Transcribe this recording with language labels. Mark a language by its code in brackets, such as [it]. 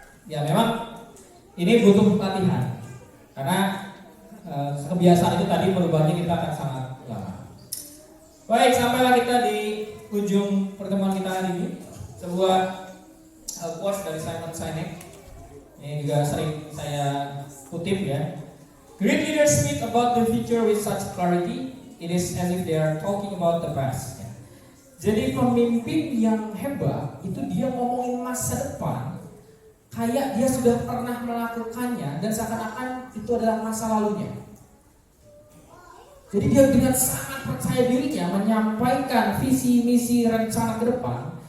[id] Ya memang ini butuh latihan. Karena kebiasaan itu tadi merubahnya kita akan sangat lama. Baik, sampailah kita di ujung pertemuan kita hari ini. Sebuah quotes dari Simon Sinek. Ini juga sering saya kutip ya. [en] Great leaders speak about the future with such clarity, it is as if they are talking about the past. [id] Jadi pemimpin yang hebat itu dia ngomongin masa depan kayak dia sudah pernah melakukannya dan seakan-akan itu adalah masa lalunya. Jadi dia dengan sangat percaya dirinya menyampaikan visi misi rencana ke depan.